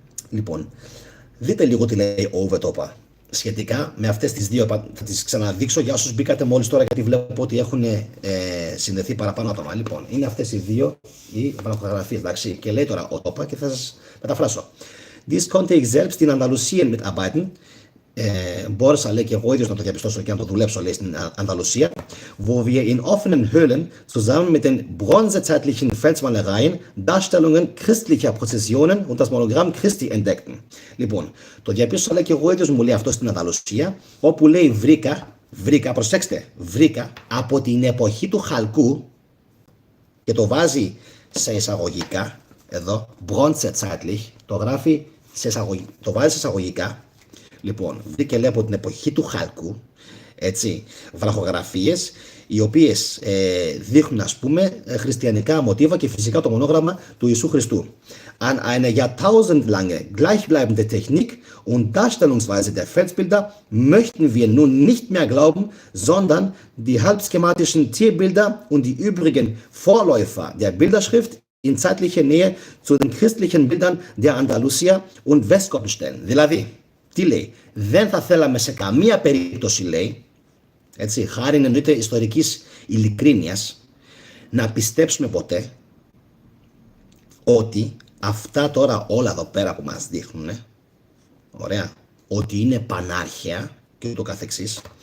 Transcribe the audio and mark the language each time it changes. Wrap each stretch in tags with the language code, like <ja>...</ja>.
<el>Λοιπόν, δείτε λίγο τι λέει ο Ουβετόπα σχετικά με αυτές τις δύο. Θα τις ξαναδείξω για όσους μπήκατε μόλις τώρα, γιατί βλέπω ότι έχουν συνδεθεί παραπάνω άτομα. Λοιπόν, είναι αυτές οι δύο οι βραχογραφίες, εντάξει. Και λέει τώρα ο Τόπα και θα σας μεταφράσω.</el> <de>Dies konnte ich selbst in Andalusien mitarbeiten.</de> <el>Μπόρεσα, λέει, και εγώ ίδιος να το διαπιστώσω και να το δουλέψω, λέει, στην Ανταλουσία,</el> <de>wo wir in offenen Höhlen zusammen mit den bronzezeitlichen Felsmalereien Darstellungen christlicher Prozessionen und das Monogramm Christi entdeckten.</de> <el>Λοιπόν, το διαπίστωσα, λέει, και εγώ ίδιος, μου λέει αυτό, στην Ανταλουσία, όπου λέει βρήκα, προσέξτε, βρήκα από την εποχή του Χαλκού, και το βάζει σε εισαγωγικά, εδώ, bronzezeitlich, το γράφει το βάζει σε εισαγωγικά. Λοιπόν, βρήκε, λέει, από την εποχή του Χαλκού, έτσι, βραχογραφίες, οι οποίες δείχνουν, ας πούμε, χριστιανικά μοτίβα και φυσικά το μονόγραμμα του Ιησού Χριστού.</el> <de>An eine jahrtausendlange gleichbleibende Technik und Darstellungsweise der Felsbilder möchten wir nun nicht mehr glauben, sondern die halbschematischen Tierbilder und die übrigen Vorläufer der Bilderschrift in zeitlicher Nähe zu den christlichen Bildern der Andalusia und Westgoten stellen.</de> <el>Δηλαδή, τι λέει? Δεν θα θέλαμε σε καμία περίπτωση, λέει, έτσι, χάρη εννοείται ιστορικής ειλικρίνειας, να πιστέψουμε ποτέ ότι αυτά τώρα όλα εδώ πέρα που μας δείχνουν, ωραία, ότι είναι πανάρχαια και ούτω καθεξής.</el>